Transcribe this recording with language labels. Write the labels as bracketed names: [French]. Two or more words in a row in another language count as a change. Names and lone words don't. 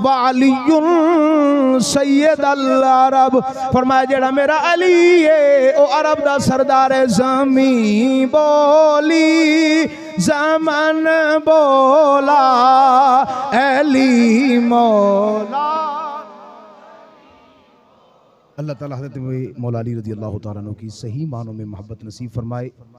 [Arabic] و عليٌّ سيد العرب, [Punjabi] فرمایا جیہڑا میرا علی ہے او عرب دا سردار ہے. زمیں بولی زمن بولا علی مولا. [Urdu] اللہ تعالیٰ حضرت مولا علی [Arabic] رضي الله تعالى عنه [Urdu] کی صحیح معنوں میں محبت نصیب فرمائے.